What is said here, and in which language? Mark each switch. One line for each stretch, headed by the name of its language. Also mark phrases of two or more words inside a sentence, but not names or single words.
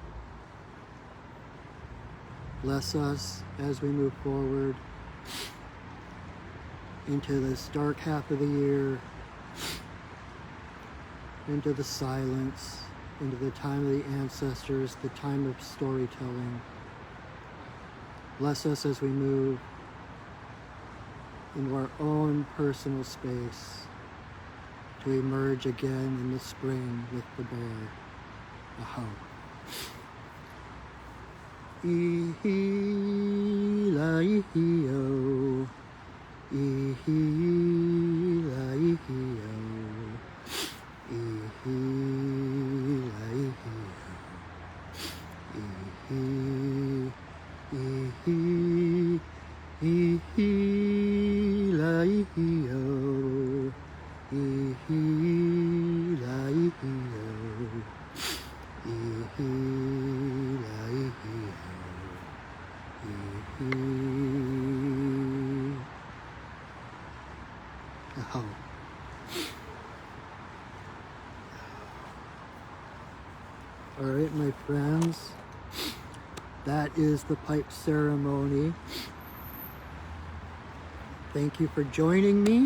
English: Bless us as we move forward into this dark half of the year, into the silence, into the time of the ancestors, the time of storytelling. Bless us as we move into our own personal space to emerge again in the spring with the bear. Aho. Ihi-la-ihi-o, ihi-la-ihi-o, ihi-la-ihi-o, ihi, ihi, ihi. Ee-hee-oh, ee-hee, la-ee-hee-oh, ee-hee, la-ee-hee-oh, ee-hee. Oh. All right, my friends, that is the pipe ceremony. Thank you for joining me.